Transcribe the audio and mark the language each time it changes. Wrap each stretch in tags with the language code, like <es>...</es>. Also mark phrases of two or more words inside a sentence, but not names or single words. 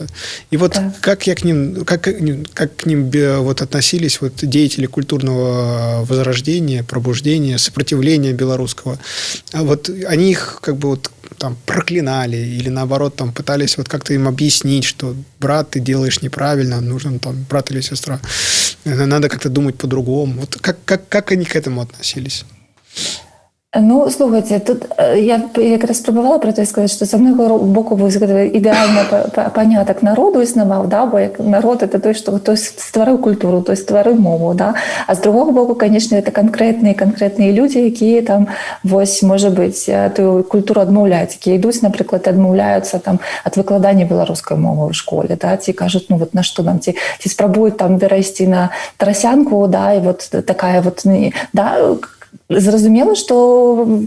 <ru>И вот как к ним вот относились вот деятели культурного возрождения, пробуждения, сопротивления белорусского. Вот они их как бы вот там проклинали или наоборот там пытались вот как-то им объяснить, что брат, ты делаешь неправильно, нужен там брат или сестра. Надо как-то думать по-другому. Вот как они к этому относились?</ru> <be>Ну, слухайте, тут я якраз спрабавала про то сказаць, што з аднаго боку ідэальны панятак народу існаваў, да, бо як народ это той, што хтось стварыў культуру, той стварыў мову, да, а з другога боку, конечно, это канкрэтныя людзі, якія там вось, можа быць, тую культуру адмаўляюць, якія ідуць, напрыклад, адмаўляюцца там ад выкладання беларускай мовы ў школе, да, ці кажуць, ну вот на што нам, ці спрабуюць там перайсці на трасянку, да, і вот такая вот, да, зразумела, што</be>